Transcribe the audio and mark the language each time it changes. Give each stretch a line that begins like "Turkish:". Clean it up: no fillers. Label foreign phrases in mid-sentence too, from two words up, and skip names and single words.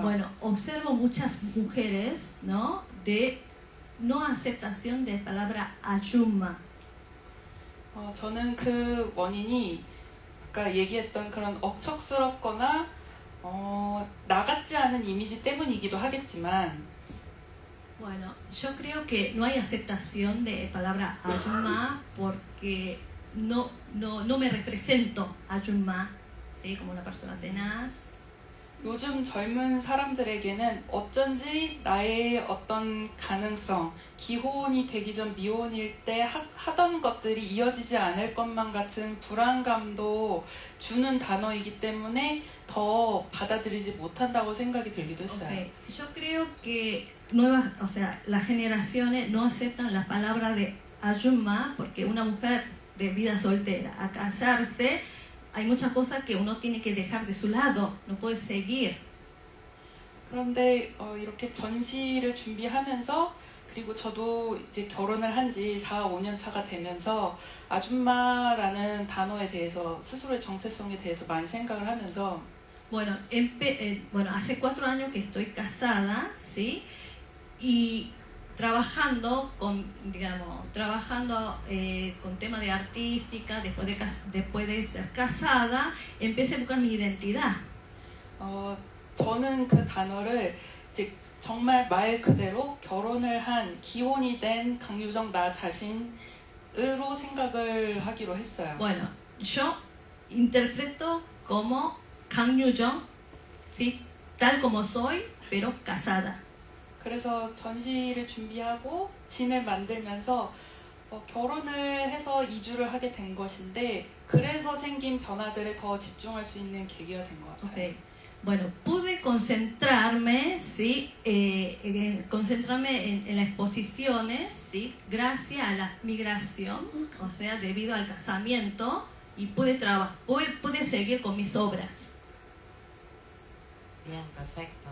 Spanish: Bueno, observo muchas mujeres, ¿no? De no aceptación de palabra Ayuma.
Korean: 저는 그 원인이 아까 얘기했던 그런 억척스럽거나 나 같지 않은 이미지 때문이기도 하겠지만
Spanish: Bueno, yo creo que no hay aceptación de palabra Ayuma porque no me represento Ayuma, ¿sí? Como una persona tenaz.
Korean: 요즘 젊은 사람들에게는 어쩐지 나의 어떤 가능성, 기혼이 되기 전 미혼일 때 하던 것들이 이어지지 않을 것만 같은 불안감도 주는 단어이기 때문에 더 받아들이지 못한다고 생각이 들기도 했어요.
Spanish: Okay. Yo creo que nuevas, o sea, las generaciones no aceptan la palabra de ayuma porque una mujer de vida soltera a casarse hay muchas cosas que uno tiene que dejar de su lado, no puede seguir.
Korean: 그런데 이렇게 전시를 준비하면서 그리고 저도 이제 결혼을 한 지 4, 5년 차가 되면서 아줌마라는 단어에 대해서 스스로의 정체성에 대해서 많이 생각을 하면서
Spanish: Bueno, bueno, hace 4 años que estoy casada, ¿sí? Y trabajando con, digamos, con tema de artística, después de ser casada, empecé a buscar mi identidad.
Korean: 저는 그 단어를 이제 정말 말 그대로 결혼을 한 기혼이 된 강유정 나 자신으로 생각을 하기로 했어요.
Spanish: Bueno, yo interpreto como Kang Yoo-jung, ¿sí? Tal como soy, pero casada.
Korean: 그래서 전시를 준비하고 진을 만들면서 결혼을 해서 이주를 하게 된 것인데 그래서 생긴 변화들에 더 집중할 수 있는 계기가 된 것 같아요.
Spanish: Okay. Bueno, pude concentrarme, ¿sí? Concentrarme en las exposiciones, ¿sí? Gracias a la migración, o sea, debido al casamiento, y pude seguir con mis obras. Bien, perfecto.